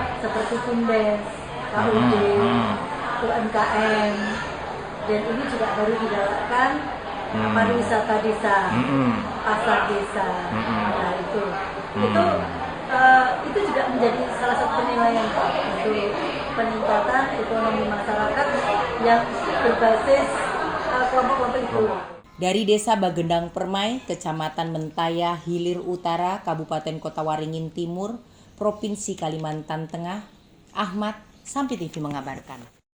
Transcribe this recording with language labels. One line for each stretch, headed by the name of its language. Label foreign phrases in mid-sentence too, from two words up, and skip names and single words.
Indonesian: seperti BUMDes, KUD, UMKM, dan ini juga baru digalakkan pariwisata desa, pasar desa. Nah itu juga menjadi salah satu penilaian Pak, untuk peningkatan ekonomi masyarakat yang berbasis kelompok-kelompok itu. Dari Desa Bagendang Permai, Kecamatan Mentaya, Hilir Utara, Kabupaten Kota Waringin Timur, Provinsi Kalimantan Tengah, Ahmad, Sampi TV mengabarkan.